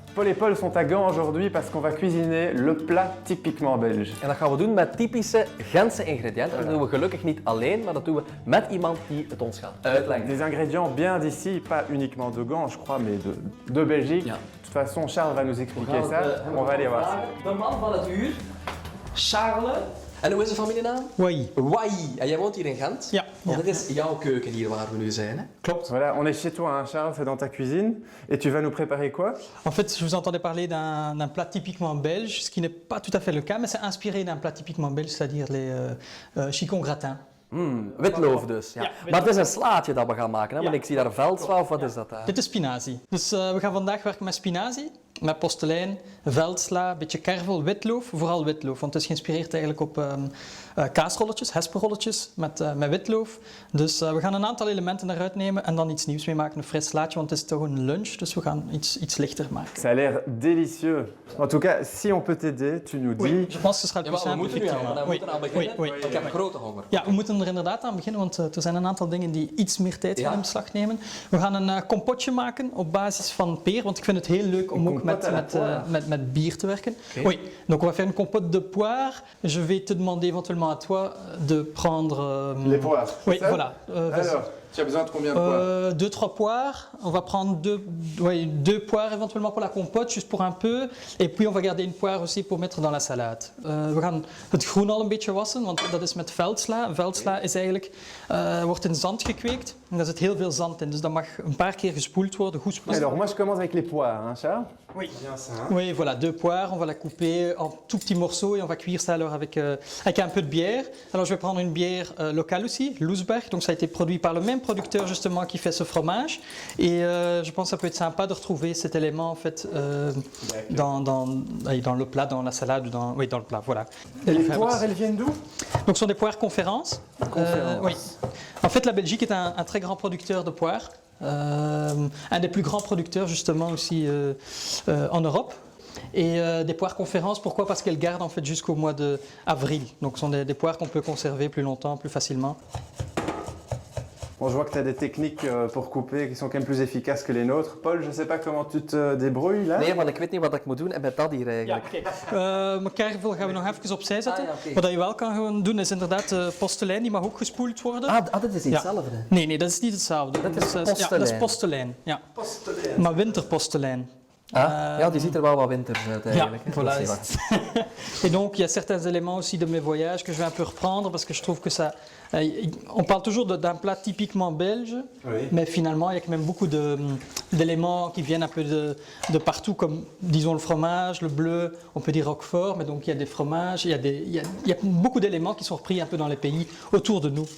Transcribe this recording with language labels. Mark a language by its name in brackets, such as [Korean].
[French] Paul et Paul sont à Gand aujourd'hui parce qu'on va cuisiner le plat typiquement belge. [Dutch] En dat gaan we doen met typische Gentse ingrediënten. Dat doen we gelukkig niet alleen, maar dat doen we met iemand die het ons gaat uitleggen. [French] Des ingrédients bien d'ici, pas uniquement de Gand, je crois, mais de Belgique. [Dutch] Ja. [French] De toute façon, Charles va nous expliquer ça. On va aller voir ça. [Dutch] De man van het uur, Charles. En hoe is de familienaam? [French] Oui. Wai. [Dutch] En jij woont hier in Gent? Ja. Want dit is jouw keuken hier waar we nu zijn. Hè? Klopt. [French] Voilà, on est chez toi, hein, Charles, c'est dans ta cuisine. Et tu vas nous préparer quoi? En fait, je vous entendais parler d'un plat typiquement belge, ce qui n'est pas tout à fait le cas, mais c'est inspiré d'un plat typiquement belge, c'est-à-dire les chicons gratins. [Dutch] Witloof dus. Ja. Ja, Maar het is een slaatje dat we gaan maken. Hè? Want ik zie daar veldsla of wat is dat? Dit is spinazie. Dus we gaan vandaag werken met spinazie, met postelijn, veldsla, een beetje kervel, witloof, vooral witloof. Want het is geïnspireerd eigenlijk op kaasrolletjes, hesperrolletjes met witloof. Dus we gaan een aantal elementen eruit nemen en dan iets nieuws mee maken, een fris slaatje, want het is toch een lunch, dus we gaan iets lichter maken. [French] Ça a l'air délicieux. En tout cas, si on peut t'aider, tu nous dis... Oui, je pense que ce sera le [Dutch] Ja, [French] plus [Dutch] maar we [French] simple. [Dutch] moeten nu aan, we [French] Oui. [Dutch] moeten aan beginnen. [French] Oui, oui. [Dutch] Ik heb grote honger. Ja, we moeten er inderdaad aan beginnen, want er zijn een aantal dingen die iets meer tijd gaan in beslag nemen. We gaan een compotje maken op basis van peer, want ik vind het heel leuk om ook met bier te werken. [English] Okay. [French] Oui, donc on va faire une compote de poire. Je vais te demander éventuellement à toi de prendre... Les poires, Oui, ça? voilà. Alors, tu as besoin de combien de poires? 2-3 poires. On va prendre deux poires éventuellement pour la compote, juste pour un peu. Et puis on va garder une poire aussi pour mettre dans la salade. [Dutch] We gaan het groen al een beetje wassen, want dat is met veldsla. Veldsla is eigenlijk, wordt in zand gekweekt. En daar zit heel veel zand in, dus dat mag een paar keer gespoeld worden. Goed spoelen. [French] Alors, moi je commence avec les poires, hein, Charles? Oui. Bien ça. Hein? Oui, voilà, 2 poires, on va la couper en tout petits morceaux et on va cuire ça alors avec un peu de bière. Alors je vais prendre une bière locale aussi, Loesberg, donc ça a été produit par le même producteur justement qui fait ce fromage. Et je pense que ça peut être sympa de retrouver cet élément en fait dans le plat, dans la salade, dans le plat, voilà. Et les poires, elles viennent d'où? Donc ce sont des poires conférences. Oui. En fait, la Belgique est un très grand producteur de poires. Un des plus grands producteurs justement aussi en Europe. Et des poires conférences, pourquoi? Parce qu'elles gardent en fait jusqu'au mois d'avril. Donc ce sont des poires qu'on peut conserver plus longtemps, plus facilement. Bon, je vois que tu as des techniques pour couper qui sont quand même plus efficaces que les nôtres. Paul, je ne sais pas comment tu te débrouilles là. [Dutch] Nee, want ik weet niet wat ik moet doen en met dat hier eigenlijk. Mijn kervel gaan we nog even opzij zetten. Ah, ja, okay. Wat je wel kan doen is inderdaad postelijn, die mag ook gespoeld worden. Dit is niet hetzelfde. Nee, dat is niet hetzelfde. Dat is Ja, postelijn. dat is postelijn. Ja. Postelijn. Maar winterpostelijn. Ja, die ziet er wel wat winters uit eigenlijk. [French] Ja, voilà. Et donc, il y a certains éléments aussi de mes voyages que je vais un peu reprendre parce que je trouve que ça... on parle toujours d'un plat typiquement belge, Oui. mais finalement, il y a quand même beaucoup d'éléments qui viennent un peu de partout, comme, disons, le fromage, le bleu, on peut dire roquefort, mais donc il y a des fromages, il y a beaucoup d'éléments qui sont repris un peu dans les pays autour de nous.